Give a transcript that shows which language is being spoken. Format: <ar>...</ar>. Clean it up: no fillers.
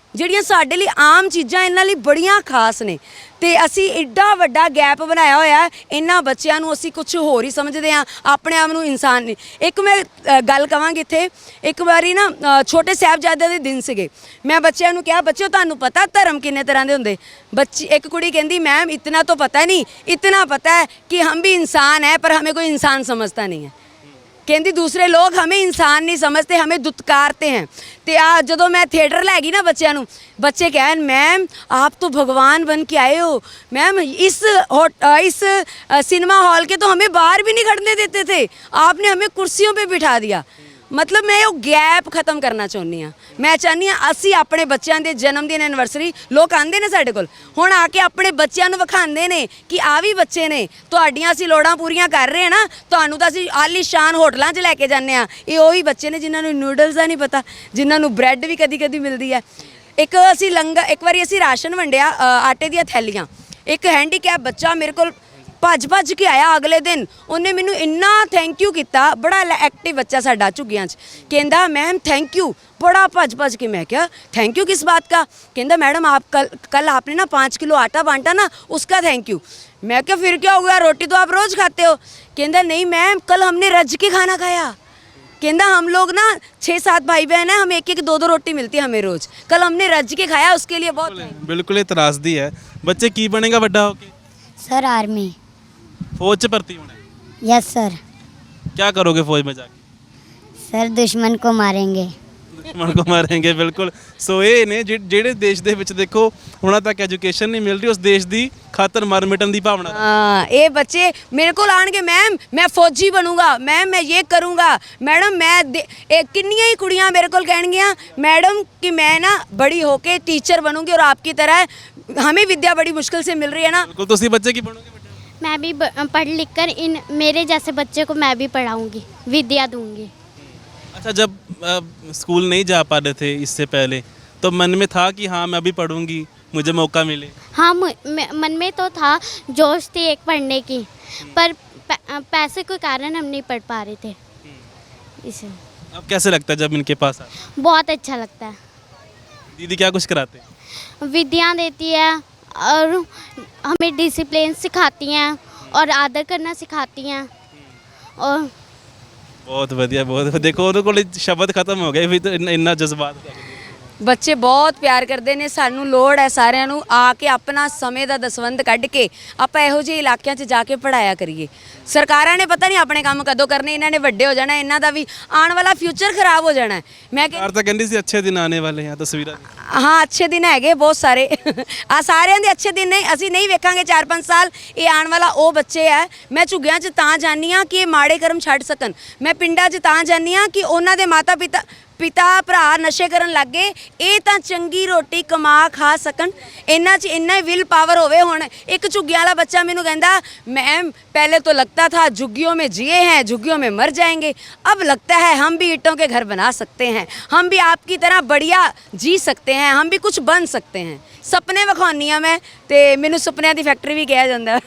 <pa>ਜਿਹੜੀਆਂ ਸਾਡੇ ਲਈ ਆਮ ਚੀਜ਼ਾਂ ਇਹਨਾਂ ਲਈ ਬੜੀਆਂ ਖਾਸ ਨੇ। ਤੇ ਅਸੀਂ ਐਡਾ ਵੱਡਾ ਗੈਪ ਬਣਾਇਆ ਹੋਇਆ, ਇਹਨਾਂ ਬੱਚਿਆਂ ਨੂੰ ਅਸੀਂ ਕੁਝ ਹੋਰ ਹੀ ਸਮਝਦੇ ਹਾਂ, ਆਪਣੇ ਆਪ ਨੂੰ ਇਨਸਾਨ ਨਹੀਂ। ਇੱਕ ਮੈਂ ਗੱਲ ਕਵਾਂਗੀ ਇੱਥੇ, ਇੱਕ ਵਾਰੀ ਨਾ ਛੋਟੇ ਸਾਹਿਬਜ਼ਾਦੇ ਦੇ ਦਿਨ ਸੀਗੇ, ਮੈਂ ਬੱਚਿਆਂ ਨੂੰ ਕਿਹਾ ਬੱਚਿਓ ਤੁਹਾਨੂੰ ਪਤਾ ਧਰਮ ਕਿੰਨੇ ਤਰ੍ਹਾਂ ਦੇ ਹੁੰਦੇ। ਇੱਕ ਕੁੜੀ ਕਹਿੰਦੀ</pa> <hi>मैम इतना तो पता नहीं, इतना पता है कि हम भी इंसान है पर हमें कोई इंसान समझता नहीं है।</hi> <pa>ਕਹਿੰਦੀ ਦੂਸਰੇ ਲੋਕ ਹਮੇ ਇਨਸਾਨ ਨਹੀਂ ਸਮਝਦੇ, ਹਮੇ ਦੁਤਕਾਰਤੇ हैं। ਤੇ ਆ ਜਦੋਂ ਮੈਂ ਥੀਏਟਰ ਲੈ ਗਈ ਨਾ ਬੱਚਿਆਂ ਨੂੰ, ਬੱਚੇ ਕਹਿਣ</pa> <hi>मैम आप तो भगवान बन के आए हो, मैम इस सिनेमा हॉल के तो हमें बाहर भी नहीं खड़ने देते थे, आपने हमें कुर्सियों पे बिठा दिया। मतलब मैं वो गैप खत्म करना चाਹੁੰਦੀ ਹਾਂ।</hi> <pa>ਮੈਂ ਚਾਹੁੰਦੀ ਹਾਂ ਅਸੀਂ ਆਪਣੇ ਬੱਚਿਆਂ ਦੇ ਜਨਮ ਦਿਨ ਐਨਵਰਸਰੀ ਲੋਕ ਆਉਂਦੇ ਨੇ ਸਾਡੇ ਕੋਲ, ਹੁਣ ਆ ਕੇ ਆਪਣੇ ਬੱਚਿਆਂ ਨੂੰ ਵਿਖਾਉਂਦੇ ਨੇ ਕਿ ਆ ਵੀ ਬੱਚੇ ਨੇ, ਤੁਹਾਡੀਆਂ ਅਸੀਂ ਲੋੜਾਂ ਪੂਰੀਆਂ ਕਰ ਰਹੇ ਹਾਂ ਨਾ, ਤੁਹਾਨੂੰ ਤਾਂ ਅਸੀਂ ਆਲੀਸ਼ਾਨ ਹੋਟਲਾਂ 'ਚ ਲੈ ਕੇ ਜਾਂਦੇ ਹਾਂ। ਇਹ ਉਹੀ ਬੱਚੇ ਨੇ ਜਿਨ੍ਹਾਂ ਨੂੰ ਨੂਡਲਸ ਦਾ ਨਹੀਂ ਪਤਾ, ਜਿਨ੍ਹਾਂ ਨੂੰ ਬ੍ਰੈਡ ਵੀ ਕਦੀ ਕਦੀ ਮਿਲਦੀ ਹੈ। ਇੱਕ ਵਾਰੀ ਅਸੀਂ ਰਾਸ਼ਨ ਵੰਡਿਆ, ਆਟੇ ਦੀਆਂ ਥੈਲੀਆਂ, ਇੱਕ ਹੈਂਡੀਕੈਪ ਬੱਚਾ ਮੇਰੇ ਕੋਲ ਭੱਜ ਕੇ ਆਇਆ ਅਗਲੇ ਦਿਨ, ਉਹਨੇ ਮੈਨੂੰ ਇੰਨਾ ਥੈਂਕ ਯੂ ਕੀਤਾ, ਬੜਾ ਐਕਟਿਵ ਬੱਚਾ ਸਾਡਾ ਝੁੱਗੀਆਂ 'ਚ, ਕਹਿੰਦਾ</pa> <hi>मैम थैंक यू, बड़ा भज के। मैं क्या थैंक यू किस बात का? कहता मैडम आप कल आपने ना 5 किलो आटा बांटा ना, उसका थैंक यू। मैं क्या फिर क्या हो गया, रोटी तो आप रोज़ खाते हो। कहता नहीं मैम कल हमने रज के खाना खाया। कहता हम लोग ना 6-7 भाई बहन हैं, हमें 1-2 रोटी मिलती है हमें रोज़, कल हमने रज के खाया, उसके लिए बहुत। बिल्कुल इतराज़ दी है।</hi> <pa>बच्चे की बनेगा बड़ा होके?</pa> <hi>Sir army.</hi> <pa>फौज च भर्ती होना है?</pa> <en>Yes sir.</en> <hi>क्या करोगे फौज में जाके? सर दुश्मन को मारेंगे। दुश्मन को मारेंगे, बिल्कुल।</hi> <pa>सो ਇਹ ਨੇ ਜਿਹੜੇ ਦੇਸ਼ ਦੇ ਵਿੱਚ ਦੇਖੋ ਉਹਨਾਂ ਤੱਕ ਐਜੂਕੇਸ਼ਨ ਨਹੀਂ ਮਿਲ ਰਹੀ, ਉਸ ਦੇਸ਼ ਦੀ ਖਾਤਰ ਮਰ ਮਿਟਣ ਦੀ ਭਾਵਨਾ।</pa> <hi>हाँ, ये बच्चे मेरे को आने मैम मैं फौजी बनूंगा, मैम मैं ये करूँगा, मैडम मैं</hi> <pa>किन्नियां ही कुड़ियाँ</pa> <hi>मेरे को कहणगियां मैडम कि मैं ना बड़ी होके टीचर बनूंगी और आपकी तरह हमें विद्या बड़ी मुश्किल से मिल रही है ना। बिल्कुल।</hi> <pa>ਤੁਸੀਂ ਬੱਚੇ ਕੀ ਬਣੋਗੇ?</pa> <hi>मैं भी पढ़ लिख कर इन मेरे जैसे बच्चे को मैं भी पढ़ाऊंगी, विद्या दूंगी। अच्छा, जब स्कूल नहीं जा पा रहे थे इससे पहले तो मन में था कि हाँ मैं भी पढ़ूंगी, मुझे मौका मिले? हाँ, मन में तो था, जोश थी एक पढ़ने की, पर पैसे के कारण हम नहीं पढ़ पा रहे थे इसे। अब कैसे लगता है जब इनके पास आए? बहुत अच्छा लगता है। दीदी क्या कुछ कराते हैं? विद्या देती है और हमें डिसिप्लिन सिखाती हैं और आदर करना सिखाती हैं। और बहुत बढ़िया, बहुत देखो</hi> <pa>ਉਹਦੇ ਕੋਲ ਸ਼ਬਦ ਖਤਮ ਹੋ ਗਏ ਵੀ ਇੰਨਾ ਜਜ਼ਬਾਤ। ਬੱਚੇ ਬਹੁਤ ਪਿਆਰ ਕਰਦੇ ਨੇ। ਸਾਨੂੰ ਲੋੜ ਹੈ ਸਾਰਿਆਂ ਨੂੰ ਆ ਕੇ ਆਪਣਾ ਸਮੇਂ ਦਾ ਦਸਵੰਧ ਕੱਢ ਕੇ ਆਪਾਂ ਇਹੋ ਜਿਹੇ ਇਲਾਕਿਆਂ 'ਚ ਜਾ ਕੇ ਪੜਾਇਆ ਕਰੀਏ। ਸਰਕਾਰਾਂ ਨੇ ਪਤਾ ਨਹੀਂ ਆਪਣੇ ਕੰਮ ਕਦੋਂ ਕਰਨੇ, ਇਹਨਾਂ ਨੇ ਵੱਡੇ ਹੋ ਜਾਣਾ, ਇਹਨਾਂ ਦਾ ਵੀ ਆਉਣ ਵਾਲਾ ਫਿਊਚਰ ਖਰਾਬ ਹੋ ਜਾਣਾ ਹੈ। ਮੈਂ ਸਰਕਾਰ ਤਾਂ ਕਹਿੰਦੀ ਸੀ ਅੱਛੇ ਦਿਨ ਆने ਵਾਲੇ ਆ, ਤਸਵੀਰਾਂ ਹਾਂ ਅੱਛੇ ਦਿਨ ਹੈਗੇ ਬਹੁਤ ਸਾਰੇ ਆ ਸਾਰਿਆਂ ਦੇ ਅੱਛੇ ਦਿਨ ਨੇ। ਅਸੀਂ ਨਹੀਂ ਵੇਖਾਂਗੇ 4-5 ਸਾਲ, ਇਹ ਆਉਣ ਵਾਲਾ ਉਹ ਬੱਚੇ ਹੈ। ਮੈਂ ਝੁੱਗੀਆਂ 'ਚ ਤਾਂ ਜਾਂਦੀ ਹਾਂ ਕਿ ਇਹ ਮਾੜੇ ਕਰਮ ਛੱਡ ਸਕਣ। ਮੈਂ ਪਿੰਡਾਂ 'ਚ ਤਾਂ ਜਾਂਦੀ ਹਾਂ ਕਿ ਉਹਨਾਂ ਦੇ ਮਾਤਾ ਪਿਤਾ ਭਰਾ ਨਸ਼ੇ ਕਰਨ ਲੱਗ ਗਏ, ਇਹ ਤਾਂ ਚੰਗੀ ਰੋਟੀ ਕਮਾ ਖਾ ਸਕਣ। ਇਹਨਾਂ 'ਚ ਇੰਨਾ ਹੀ ਵਿਲ ਪਾਵਰ ਹੋਵੇ। ਹੁਣ ਇੱਕ ਝੁੱਗੀਆਂ ਵਾਲਾ ਬੱਚਾ ਮੈਨੂੰ ਕਹਿੰਦਾ</pa> <hi>मैम पहले तो लगता था झुग्गियों में जिए हैं, झुग्गियों में मर जाएंगे, अब लगता है हम भी ईंटों के घर बना सकते हैं, हम भी आपकी तरह बढ़िया जी सकते हैं, हम भी कुछ बन सकते हैं।</hi> <pa>ਸੁਪਨੇ ਵਿਖਾਉਂਦੀ ਹਾਂ ਮੈਂ ਤੇ ਮੈਨੂੰ ਸੁਪਨਿਆਂ ਦੀ ਫੈਕਟਰੀ ਵੀ ਕਿਹਾ ਜਾਂਦਾ।</pa>